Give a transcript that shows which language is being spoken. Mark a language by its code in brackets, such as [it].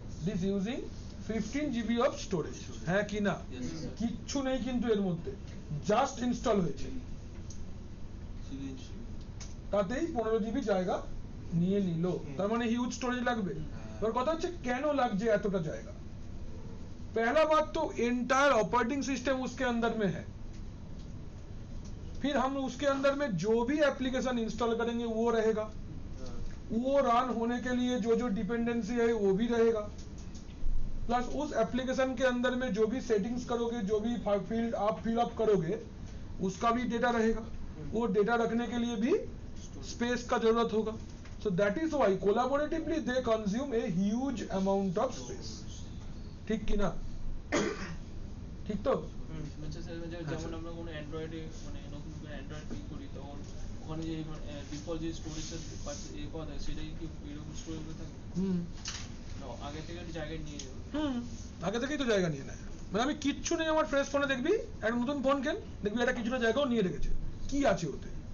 [en] this using 15 GB of storage, [bn] হ্যাঁ কি না? কিচ্ছু নেই কিন্তু এর মধ্যে, জাস্ট ইনস্টল হয়েছে, তাতেই 15 GB জায়গা নিয়ে নিল। তার মানে হিউজ স্টোরেজ লাগবে। এবার কথা হচ্ছে কেন লাগছে এতটা জায়গা? [hi] पहला बात तो एंटायर ऑपरेटिंग सिस्टम उसके अंदर में है, फिर हम उसके अंदर में जो भी एप्लीकेशन इंस्टॉल करेंगे वो रहेगा, वो रन होने के लिए जो जो डिपेंडेंसी है वो भी रहेगा, प्लस उस एप्लीकेशन के अंदर में जो भी सेटिंग्स करोगे, जो भी फील्ड आप फिल अप करोगे उसका भी डेटा रहेगा। वो डेटा रखने के लिए भी स्पेस का जरूरत होगा। [en] So that is why collaboratively they consume a huge amount of space. [bn] ঠিক কি না? ঠিক তো? যেমন আমরা কোনো অ্যান্ড্রয়েডে মানে নতুন করে অ্যান্ড্রয়েড পিক করি তখন ওখানে যে ডিফল্ট যে স্টোরেজটা পাওয়া যায় সেটাই কি এরকম স্টোরেজ হয়ে থাকে? আগে থেকে জায়গায় নিয়ে যাবে। আগে থেকেই তো জায়গা নিয়ে নেয়। মানে আমি কিচ্ছু নেই আমার ফ্রেশ ফোনে দেখবি একটা নতুন ফোন কেন দেখবি এটা কিছুটা জায়গাও নিয়ে রেখেছে। কি আছে ওতে?